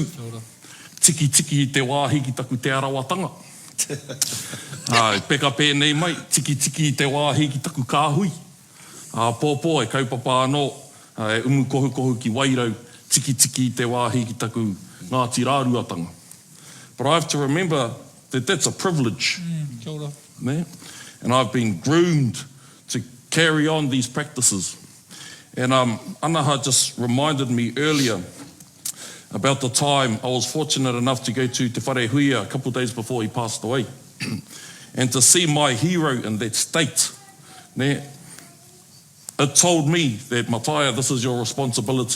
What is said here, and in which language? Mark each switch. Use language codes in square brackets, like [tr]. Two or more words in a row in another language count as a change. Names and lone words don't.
[mi] Tiki i te wāhi ki taku te arawatanga. Peka pēnei mai, tiki i te wāhi ki taku kāhui. Pōpō e kaupapa anō, e umu kohu ki wairau, tiki i te wāhi ki taku Ngāti Rāruatanga. [en] But I have to remember that that's a privilege. [mi] Kia ora. [en] And I've been groomed to carry on these practices. And Anaha just reminded me earlier about the time I was fortunate enough to go to Te Wharehuia a couple of days before he passed away. And to see my hero in that state, it told me that, Mataya, this is your responsibility.